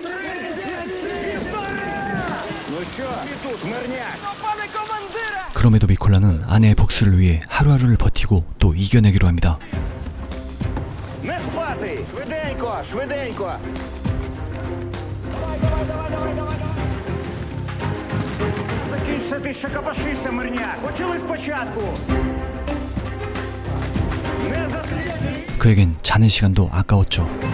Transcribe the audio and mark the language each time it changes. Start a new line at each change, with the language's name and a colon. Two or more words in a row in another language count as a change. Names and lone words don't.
Korean: 그럼에도 미콜라는 아내의 복수를 위해 하루하루를 버티고 또 이겨내기로 합니다.
Ukrainian: Ти ще копошися, мирняк. Почали спочатку.
Korean: 그에겐 자는 시간도 아까웠죠.